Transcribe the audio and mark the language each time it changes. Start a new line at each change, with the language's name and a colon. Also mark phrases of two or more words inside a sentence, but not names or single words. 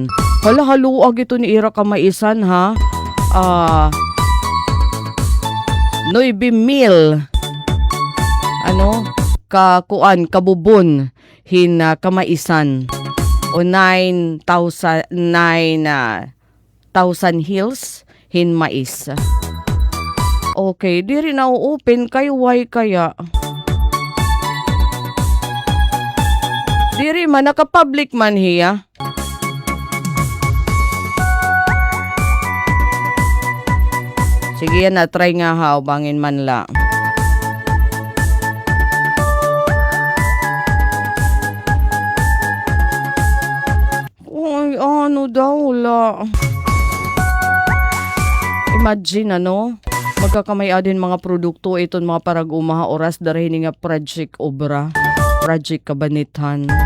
Waray: Hala, haluag ito ni Ira Kamaisan, ha? 9,000 kabubon hin Kamaisan o 9,000 hills hin mais.
Filipino: Okay, di rin na-open kayo, why kaya?
Waray: Di rin man, naka-public man hiya. Sige yan na, try nga ha, bangin man la. Ay, ano daw la? Imagine, magkakamay din mga produkto iton mga parag-umaha oras darahin nga project obra, project kabanitan.